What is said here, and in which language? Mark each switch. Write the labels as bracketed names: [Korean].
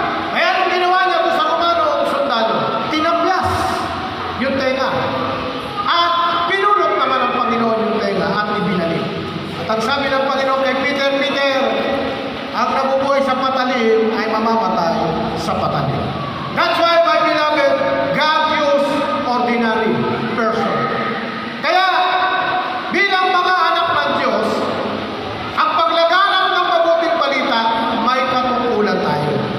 [Filipino] Kaya anong ginawa niya doon sa Romano o sundalo? Tinapyas yung tenga. At pinulot naman ng Panginoon yung tenga at ibinalik. At ang sabi ng Panginoon kay Peter, Peter, ang nabubuhay sa patalim ay mamamatay sa patalim. [English] That's why, my beloved, God used ordinary person. [Filipino] Kaya, bilang mga anak ng Diyos, ang paglaganap ng mabuting balita, may katungkulan tayo.